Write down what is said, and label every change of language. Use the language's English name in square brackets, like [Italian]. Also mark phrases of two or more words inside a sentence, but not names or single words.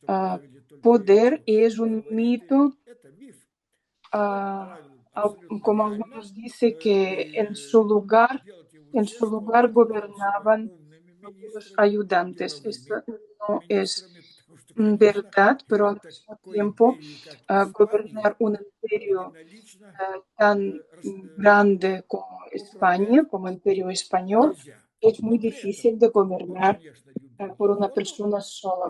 [Russian] uh, правили только [Spanish] poder, [Russian] его [Spanish] y es un [Russian] фавориты. [Spanish] mito, [Russian] Это миф. Он uh, правил абсолютно [Spanish] como [Russian] легально. [Spanish] algunos dicen, que en su [Russian] И [Spanish] lugar [Russian] делать его [Spanish] En su lugar gobernaban los ayudantes. Esto no es verdad, pero al mismo tiempo gobernar un imperio tan grande como España, como imperio español, es muy difícil de gobernar por una persona sola.